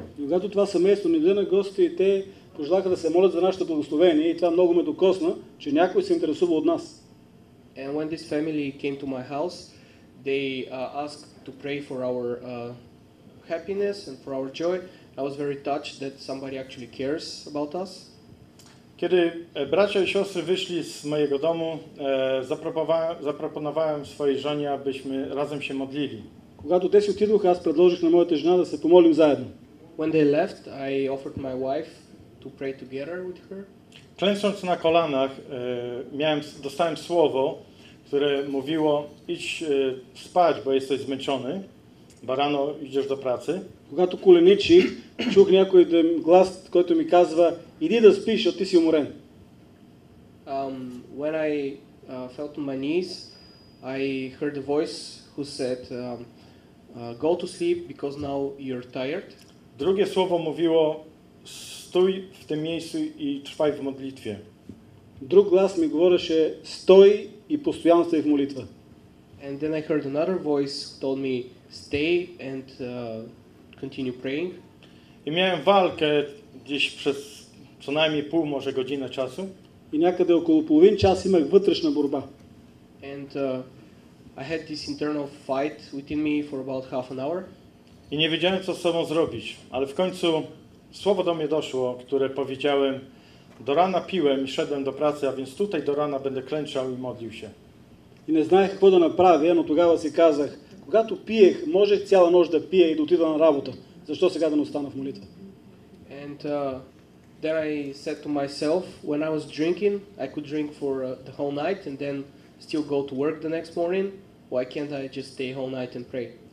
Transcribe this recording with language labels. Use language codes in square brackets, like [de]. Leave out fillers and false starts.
[bg] Когато това семейство ни дойде на гости и те пожелаха да се молят за нашето благословение и това много ме докосна, че някой се интересува от нас. [en] And when this family came to my house, they asked to pray for our happiness and for our joy. I was very touched that somebody actually cares about us. [pl] Kiedy bracia i siostry wyszli z mojego domu, zaproponowałem swojej żonie, abyśmy razem się modlili. [bg] Когато те си отидоха, аз предложих на моята жена да се помолим заедно. [en] When they left, I offered my wife to pray together with her. [pl] Klęcząc na kolanach, dostałem słowo, które mówiło: idź spać, bo jesteś zmęczony, bo rano idziesz do pracy. [bg] Когато коленичих, чух някой глас, който ми казва: иди да спиш, защото ти си уморен. [en] When I fell to my knees, I heard a voice who said, go to sleep because now you're tired. [pl] Drugie słowo mówiło: stój w tym miejscu i trwaj w modlitwie. [bg] Друг глас ми говореше: стой и постоянно стой в молитва. [en] And then I heard another voice who told me, stay and continue praying. [pl] I miałem walkę gdzieś przez co najmniej pół, może godzinę czasu. [bg] И някъде около половин час имах вътрешна борба. [en] And I had this internal fight within me for about half an hour. [pl] I nie wiedziałem, co z sobą zrobić, ale w końcu słowo do mnie doszło, które powiedziałem: do rana piłem i szedłem do pracy, a więc tutaj do rana będę klęczał i modlił się. [bg] И не знаех какво да направя, но тогава си казах: когато пиех, можех цяла нощ да пия и да отида на работа. Защо сега да не остана в молитва? [en] And then I said to myself, when I was drinking, I could drink for the whole night and then still go to work the next morning. Why can't I just stay whole night and pray?